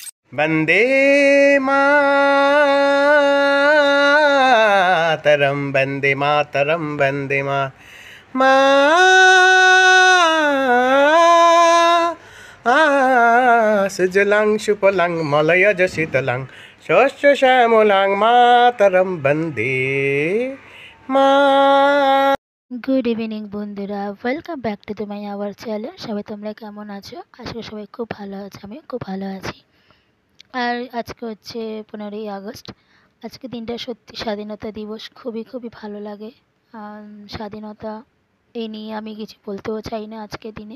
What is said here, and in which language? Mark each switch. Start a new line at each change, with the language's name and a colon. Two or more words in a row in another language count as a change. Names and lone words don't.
Sanskrit: वंदे मातरम वंदे मातरम वंदे मा सुजलां सुफलां मलयज शीतलां शस्य श्यामलां मातरम वंदे मा।
English: Good evening বন্ধুরা, Welcome back to my our channel.
Bangla: সবাই তোমরা কেমন আছো? আজকে সবাই খুব ভালো আছে, আমি খুব ভালো আছি। আর আজকে হচ্ছে 15ই আগস্ট। আজকে দিনটা সত্যি স্বাধীনতা দিবস, খুবই খুবই ভালো লাগে। স্বাধীনতা এই নিয়ে আমি কিছু বলতেও চাই না আজকের দিনে।